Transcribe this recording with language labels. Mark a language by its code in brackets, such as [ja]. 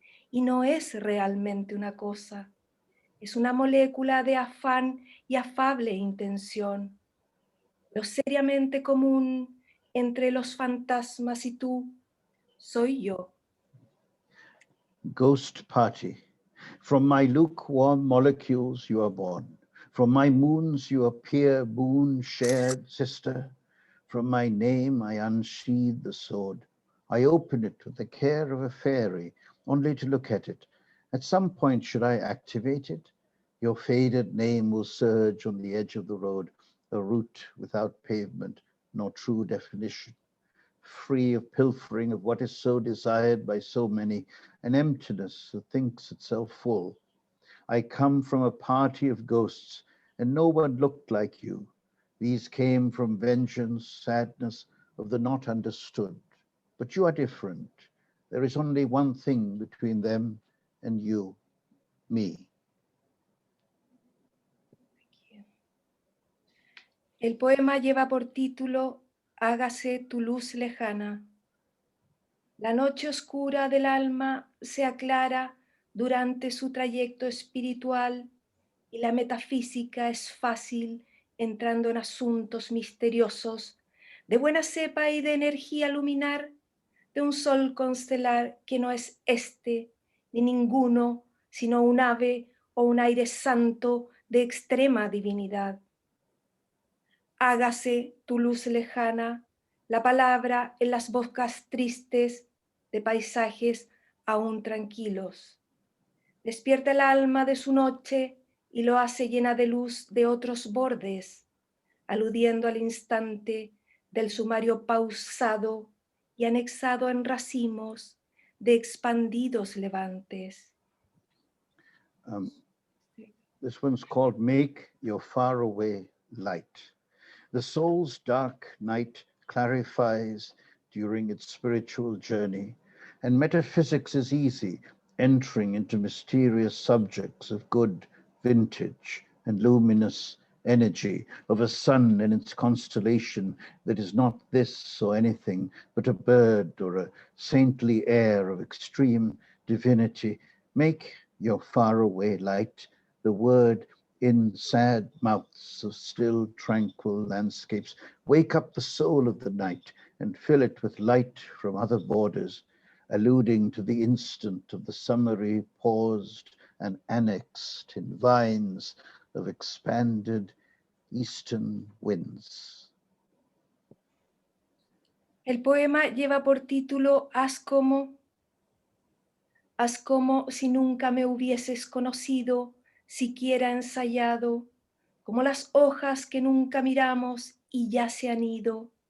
[es] Y no es realmente una cosa, es una molécula de afán y afable intención. Lo seriamente común entre los fantasmas y tú soy yo. [en] Ghost party. From my lukewarm molecules you are born. From my moons you appear, moon shared sister. From my name I unsheathe the sword. I open it with the care of a fairy, only to look at it. At some point, should I activate it? Your faded name will surge on the edge of the road, a route without pavement, nor true definition. Free of pilfering of what is so desired by so many, an emptiness that thinks itself full. I come from a party of ghosts, and no one looked like you. These came from vengeance, sadness of the not understood. But you are different. There is only one thing between them and you, me. [es] El poema lleva por título Hágase tu luz lejana. La noche oscura del alma se aclara durante su trayecto espiritual y la metafísica es fácil entrando en asuntos misteriosos de buena cepa y de energía luminar de un sol constelar que no es este ni ninguno, sino un ave o un aire santo de extrema divinidad. Hágase tu luz lejana, la palabra en las bocas tristes de paisajes aún tranquilos. Despierta el alma de su noche y lo hace llena de luz de otros bordes, aludiendo al instante del sumario pausado y anexado en racimos de expandidos levantes. [en] This one's called Make Your Faraway Light. The soul's dark night clarifies during its spiritual journey, and metaphysics is easy, entering into mysterious subjects of good vintage and luminous energy, of a sun and its constellation that is not this or anything, but a bird or a saintly air of extreme divinity. Make your faraway light the word in sad mouths of still, tranquil landscapes. Wake up the soul of the night and fill it with light from other borders, alluding to the instant of the summary paused and annexed in vines of expanded eastern winds. [es] El poema lleva por título Haz como si nunca me hubieses conocido, siquiera ensayado, como las hojas que nunca miramos y ya se han ido.